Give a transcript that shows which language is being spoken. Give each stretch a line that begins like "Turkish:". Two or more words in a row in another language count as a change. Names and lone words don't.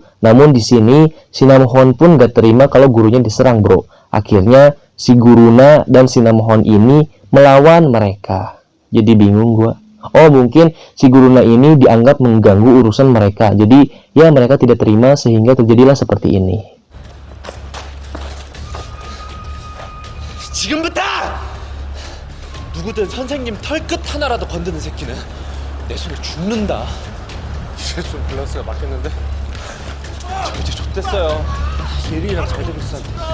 Indonesian: Namun di sini si Namhon pun gak terima kalau gurunya diserang, bro. Akhirnya si Guruna dan si Namhon ini melawan mereka. Jadi bingung gua. Oh, mungkin si Guruna ini dianggap mengganggu urusan mereka. Jadi ya mereka tidak terima sehingga terjadilah seperti ini.
Korean: 지금부터! 누구든 선생님 털끝 하나라도 건드는 새끼는 내 손에 죽는다. 이제 좀 밸런스가 맞겠는데? 저 이제 좆됐어요. 예린이랑 잘 되고 있었는데.